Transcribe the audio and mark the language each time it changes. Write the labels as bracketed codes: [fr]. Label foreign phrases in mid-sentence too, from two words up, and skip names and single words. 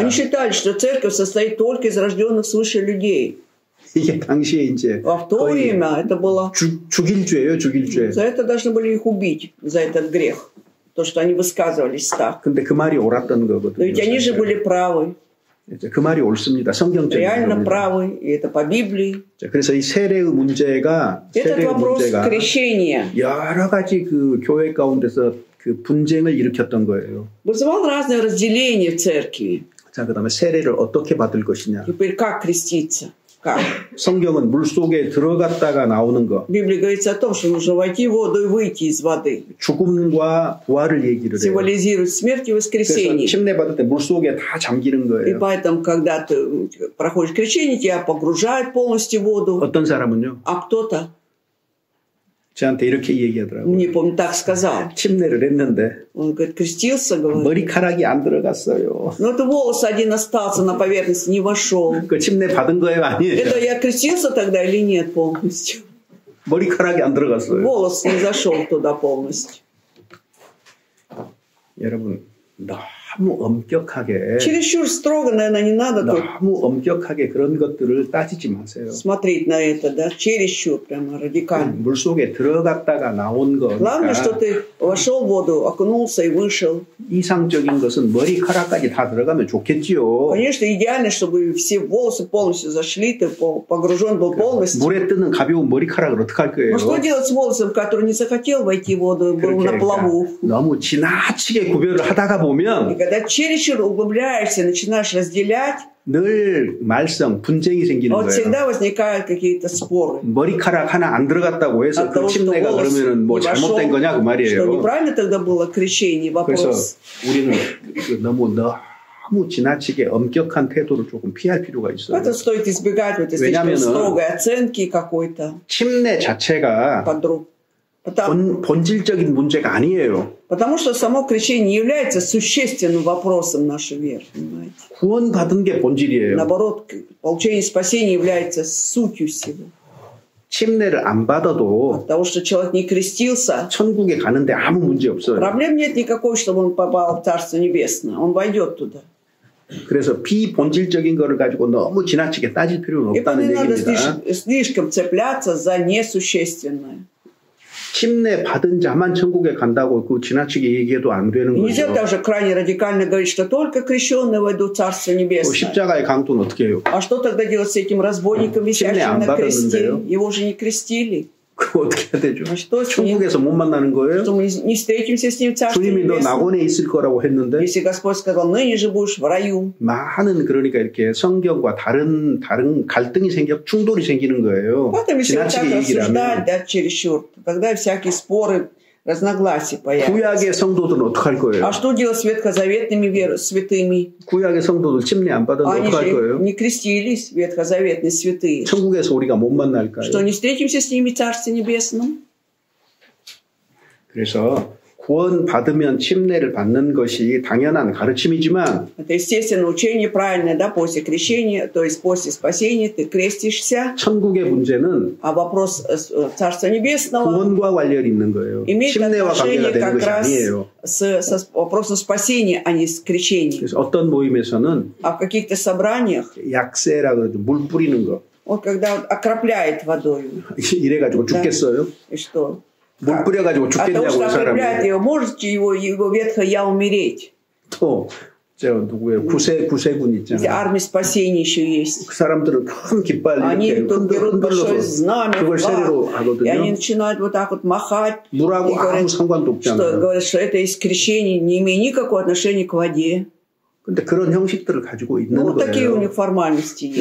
[ru] Они считали, что церковь состоит только из рожденных свыше людей. [ko] 이게 당시에 이제 [ru] в то время это было [ko] 죽일 죄예요, 죽일 죄. [ru] За это должны были их убить, за этот грех, то, что они высказывались так. [ko] 근데 그 말이 옳았던 거거든요. [ru] Но ведь они же были правы. [ko] 그 말이 옳습니다. 성경적인 [ru] реально правы, и это по Библии. [ko] 그래서 이 세례의 문제가 [ru] этот вопрос крещения [ko] 여러 가지 그 교회 가운데서 그 분쟁을 일으켰던 거예요. [ru] вызывал разные разделения в церкви. [ko] 자, 그다음에 세례를 어떻게 받을 것이냐. [ru] Теперь как креститься? Как? [ko] 성경은 물 속에 들어갔다가 나오는 거. [ru] В Библии говорится о том, что нужно войти в воду и выйти из воды. [ko] 죽음과 부활을 얘기를 해요. [ru] символизирует смерть и воскресение. [ko] 그래서 침례 받을 때 물 속에 다 잠기는 거예요. [ru] И поэтому, когда ты проходишь крещение, тебя погружают полностью в воду. [ko] 어떤 사람은요? [ru] А кто-то [ko] 저한테 이렇게 얘기하더라고요. [ru] Не помню, так сказал. [ko] 침례를 했는데 [ru] Он говорит, крестился, говорит. [ko] 머리카락이 안 들어갔어요. [ru] Но это волос один остался на поверхности, не вошел. [ko] 그 침례 받은 거예요, 아니에요? [ru] Это я крестился тогда или нет полностью? [ko] 머리카락이 안 들어갔어요. [ru] волос не зашел туда полностью. [ko] 여러분, 너무 엄격하게 [ru] чересчур строго, наверное, не надо [ko] 너무 엄격하게 그런 것들을 따지지 마세요. [ru] смотреть на это, да, чересчур прямо радикально. [ko] 물 속에 들어갔다가 나온 거니까. [ru] Главное, что ты вошел в воду, окунулся и вышел. [ko] 이상적인 것은 머리카락까지 다 들어가면 좋겠지요. [ru] Конечно, идеально, чтобы все волосы полностью зашли, ты погружен был полностью. [ko] 물에 뜨는 가벼운 머리카락을 어떻게 할 거예요? [ru] Ну что делать с волосом, который не захотел войти в воду, был на плаву? [ko] 너무 지나치게 구별을 하다가 보면. [ru] И когда чересчур углубляешься, начинаешь разделять, [ko] 늘 말썽, 분쟁이 생기는 [ru] вот [ko] 거예요. [ru] всегда возникают какие-то споры. [ko] 머리카락 하나 안 들어갔다고 해서 그 침례가 그러면은 뭐 잘못된 거냐 그 말이에요. [ru] Что неправильно тогда было крещение, вопрос. [ko] 그래서 우리는 너무 지나치게 엄격한 태도를 조금 피할 필요가 있어요. [ru] Это стоит избегать вот слишком строгой оценки какой-то. [ko] 침례 자체가 본질적인 문제가 아니에요. [ru] Потому что само крещение не является существенным вопросом нашей веры, понимаете? [ko] 구원받은 게 본질이에요. [ru] Наоборот, получение спасения является сутью всего. [ko] 침례를 안 받아도 [ru] от того, что человек не крестился, [ko] 천국에 가는데 아무 문제 없어요. [ru] проблем нет никакой, чтобы он попал в Царство Небесное. Он войдет туда. [ko] 그래서 비본질적인 거를 가지고 너무 지나치게 따질 필요는 없다는 얘기입니다. [ru] И не надо слишком цепляться за несущественное. [ko] 침례 받은 자만 천국에 간다고 그 지나치게 얘기해도 안 되는 거죠. [ru] Нельзя также крайне радикально говорить, что только крещенные войдут в Царство Небесное. [ko] 십자가의 강도는 어떻게 해요? [ru] А что тогда делать с этим разбойником, висящим на кресте? Его же не крестили. [ko] 그거 어떻게 해야 되죠? [ru] А что с ним? [ko] 천국에서 못 만나는 거예요? [ru] Что мы не встретимся с ним в Царстве [ko] 주님이 너 낙원에 있을 거라고 했는데. [ru] Если Господь сказал, ныне же будешь в раю. [ko] 많은 그러니까 이렇게 성경과 다른 갈등이 충돌이 생기는 거예요. [ru] Поэтому если вот так рассуждать, да, чересчур, тогда всякие споры, разногласия появятся. [ko] 구약의 성도들은 어떡할 거예요? [ru] А что делать с ветхозаветными святыми? [ko] 구약의 성도들 침례 안 받았는데 어떡할 거예요? [ru] Они не крестились, ветхозаветные святые. [ko] 천국에서 우리가 못 만날까요? [ru] Что не встретимся с ними в Царстве Небесном? [ko] 그래서 구원 받으면 침례를 받는 것이 당연한 가르침이지만 [ru] это естественно учение правильное, да, после крещения, то есть после спасения ты крестишься. [ko] 천국의 문제는 [ru] а вопрос Царства Небесного [ko] 구원과 관련이 있는 거예요. 침례와 관계가 되는 것이 아니에요. [ru] с вопросом спасения, а не с крещением. [ko] 그래서 어떤 모임에서는 [ru] а в каких-то собраниях [ko] 약세라 그러죠. 물 뿌리는 거. [ru] он когда окропляет водой. [ko] 이래가지고 죽겠어요? [ru] И что? [ko] 물 뿌려가지고 죽겠냐고 사람이. [ru] его, можете его ветхое я умереть. [ko] 또 저 누구예요? 구세군 있잖아요. [ru] армия спасения еще есть. [ko] 그 사람들은 큰 깃발 [ru] они тут берут большое знамя, [ko] 그걸 세례로 하거든요. [ru] и они начинают вот так вот махать. [ko] 물하고 아무 상관도 없잖아요. [ru] говорят, что это есть крещение, не имеет никакого отношения к воде. [ko] 근데 그런 형식들을 가지고 있는 거예요. [ru] такие у них формальности есть.